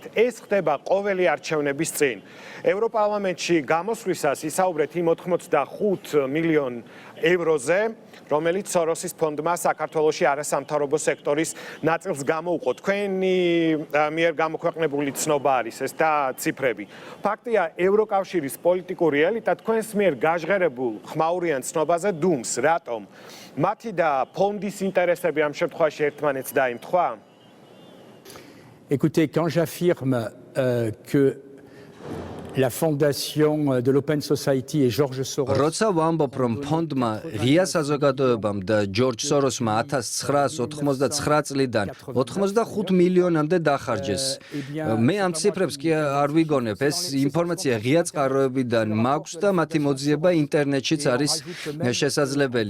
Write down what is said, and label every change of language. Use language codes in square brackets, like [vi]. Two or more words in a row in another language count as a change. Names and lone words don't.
[ka] ეს ხდება ყოველი არჩევნების წინ. ევროპარლამენტში გამოსვლისას ისაუბრეთ იმ 85 მილიონ ევროზე, რომელიც სოროსის ფონდმა საქართველოში არასამთავრობო სექტორის ნაწილს გამოუყო. თქვენი მიერ გამოქვეყნებული ცნობა არის ეს და ციფრები. ფაქტია, ევროკავშირის პოლიტიკური ელიტა თქვენს მიერ გაჟღერებულ ხმაურიან ცნობაზე დუმს. რატომ? მათი და ფონდის ინტერესები ამ შემთხვევაში ერთმანეთს დაემთხვა? [fr] Écoutez, quand j'affirme que la fondation de l'Open Society et George Soros. [ka] როცა ვამბობ, რომ ფონდმა ღია საზოგადოებამ და ჯორჯ სოროსმა 1989 წლიდან 85 მილიონამდე დახარჯეს. მე ამ ციფრებს კი არ ვიგონებ, ეს ინფორმაცია ღია წყაროებიდან მაქვს და მათი მოძიება ინტერნეტშიც არის შესაძლებელი.